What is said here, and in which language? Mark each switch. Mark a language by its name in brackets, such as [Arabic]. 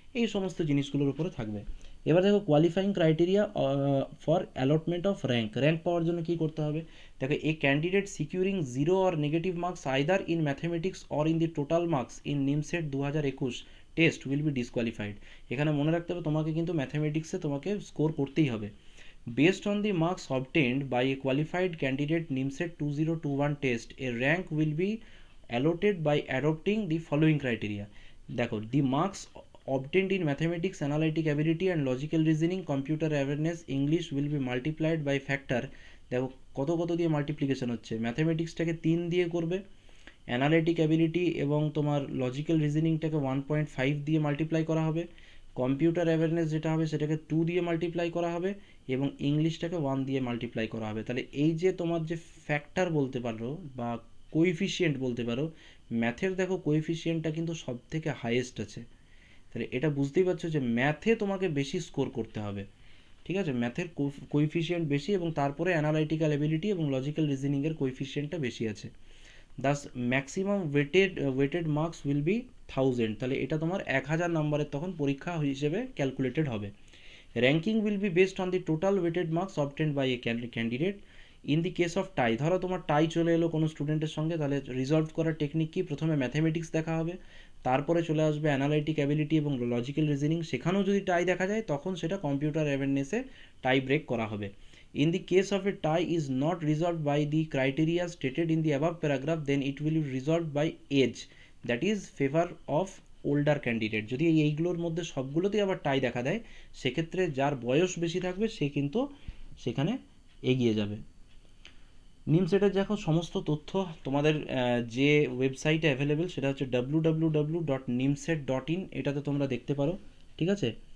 [Bangla] এই সমস্ত জিনিসগুলোর উপরে থাকবে। এবার দেখো [English] qualifying criteria for allotment of rank [Bangla] পাওয়ার জন্য কী করতে হবে। [English] দেখো a candidate securing 0 or negative marks either in mathematics or in the total marks in NIMSET 2021 test will be disqualified. [Bangla] এখানে মনে রাখতে হবে তোমাকে কিন্তু ম্যাথমেটিক্সে তোমাকে স্কোর করতেই হবে। [English] Based on the marks obtained by a qualified candidate NIMSET 2021 test, a rank will be allotted by adopting the following criteria. দেখো the marks obtained in mathematics, analytic ability and logical reasoning, computer awareness, English will be multiplied by factor। [Bangla] দেখো কত কত দিয়ে multiplication হচ্ছে, ম্যাথমেটিক্সটাকে 3 দিয়ে করবে, analytic ability এবং তোমার লজিক্যাল রিজনিংটাকে 1.5 দিয়ে মাল্টিপ্লাই করা হবে, কম্পিউটার অ্যাওয়ারনেস যেটা হবে সেটাকে 2 দিয়ে মাল্টিপ্লাই করা হবে এবং ইংলিশটাকে 1 দিয়ে মাল্টিপ্লাই করা হবে। তাহলে এই যে তোমার যে ফ্যাক্টর বলতে পারো বা কোএফিসিয়েন্ট বলতে পারো, ম্যাথের দেখো কোএফিসিয়েন্টটা কিন্তু সব থেকে হাইয়েস্ট আছে। তাহলে এটা বুঝতেই পারছো যে ম্যাথে তোমাকে বেশি স্কোর করতে হবে, ঠিক আছে, ম্যাথের কোএফিসিয়েন্ট বেশি এবং তারপরে অ্যানালাইটিক্যাল এবিলিটি এবং লজিক্যাল রিজনিংয়ের কোএফিসিয়েন্টটা বেশি আছে। [English] Thus maximum weighted marks will be 1000। [Bangla] তাহলে এটা তোমার 1000 নম্বরের তখন পরীক্ষা হিসেবে ক্যালকুলেটেড হবে। [English] Ranking will be based on the total weighted marks obtained by a candidate. In the case of tie, [Bangla] ধরো তোমার টাই চলে এলো কোনো স্টুডেন্টের সঙ্গে, তাহলে রিজলভ করার টেকনিক কি, প্রথমে ম্যাথমেটিক্স দেখা হবে, তারপরে চলে আসবে অ্যানালাইটিক অ্যাবিলিটি এবং লজিক্যাল রিজনিং, সেখানেও যদি টাই দেখা যায় তখন সেটা কম্পিউটার অ্যাওয়ারনেসে টাই ব্রেক করা হবে। [English] In the case of a tie is not resolved by the criteria stated in the above paragraph, then it will be resolved by age, that is favor of older candidate। [Bangla] যদি এইগুলোর মধ্যে সবগুলোতেই আবার টাই দেখা দেয়, সেক্ষেত্রে যার বয়স বেশি থাকবে সে কিন্তু সেখানে এগিয়ে যাবে। নিমসেটের দেখো সমস্ত তথ্য তোমাদের যে ওয়েবসাইটে অ্যাভেলেবেল সেটা হচ্ছে www.nimset.in, এটাতে তোমরা দেখতে পারো, ঠিক আছে।